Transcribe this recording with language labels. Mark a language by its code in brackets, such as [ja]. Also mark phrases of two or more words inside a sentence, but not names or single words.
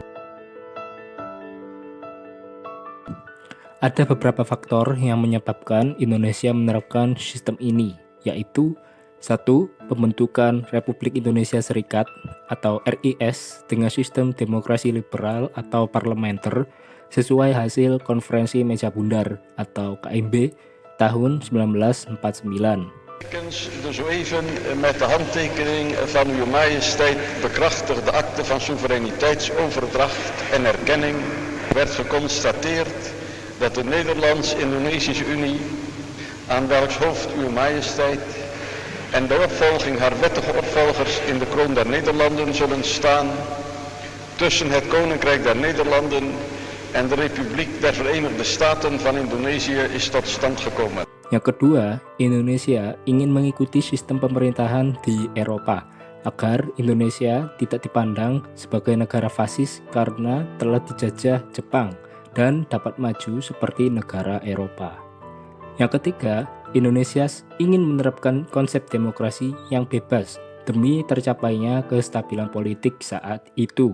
[id] Ada beberapa faktor yang menyebabkan Indonesia menerapkan sistem ini, yaitu 1. Pembentukan Republik Indonesia Serikat atau RIS dengan sistem demokrasi liberal atau parlementer sesuai hasil Konferensi Meja Bundar atau KMB tahun 1949. [nl] De zo even met de handtekening van uw majesteit bekrachtigde akte van soevereiniteitsoverdracht en erkenning werd geconstateerd dat de Nederlands-Indonesische Unie, aan welks hoofd uw majesteit en de opvolging haar wettige opvolgers in de kroon der Nederlanden zullen staan, tussen het Koninkrijk der Nederlanden en de Republiek der Verenigde Staten van Indonesië is tot stand gekomen. [id] Yang kedua, Indonesia ingin mengikuti sistem pemerintahan di Eropa agar Indonesia tidak dipandang sebagai negara fasis karena telah dijajah Jepang dan dapat maju seperti negara Eropa. Yang ketiga, Indonesia ingin menerapkan konsep demokrasi yang bebas demi tercapainya kestabilan politik saat itu.